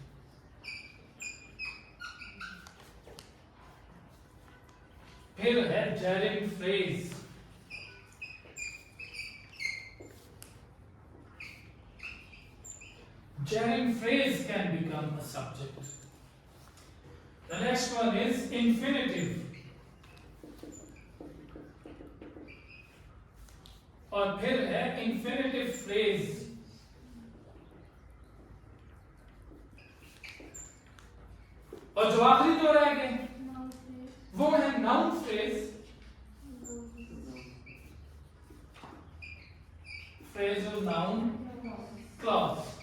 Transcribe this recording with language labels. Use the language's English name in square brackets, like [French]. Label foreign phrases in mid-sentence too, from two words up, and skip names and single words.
[Hindi] फिर है [English] gerund phrase. Gerund phrase can become a subject। The next one is infinitive। [Hindi] और फिर है [English] infinitive phrase। [Hindi] और जो आखिरी दो रह गए वो है [English] noun phrase. फ्रेज और noun clause.